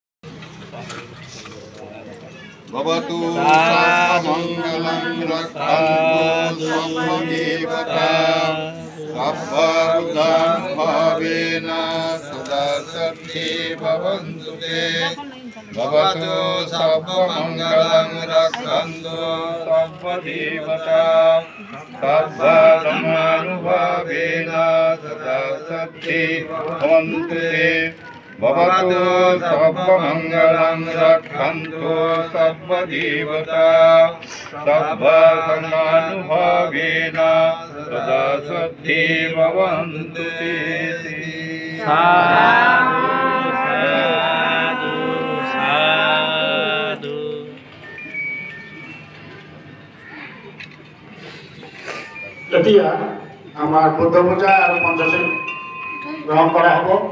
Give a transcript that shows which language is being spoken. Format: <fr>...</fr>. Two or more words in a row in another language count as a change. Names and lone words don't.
<pi>ভবতু সর্বমঙ্গলং রক্ষन्तু সর্বদেবতা সর্ববুদ্ধাং ভাবেন সদা সত্যি ভবন্তু তে ভবতু সর্বমঙ্গলং রক্ষन्तু সর্বদেবতা সর্বধর্মানুভাবেন সদা সত্যি ভবন্তু তে ভবতু সর্বমঙ্গলং রক্ষন্তু সর্বদেবতা সর্বধর্মানুভাবেন সদা সত্যি ভবন্তু তে।</pi> <as>এতিয়া আমাৰ বুদ্ধ পূজা আৰু পঞ্চশীল গ্ৰহণ কৰা হ'ব।</as>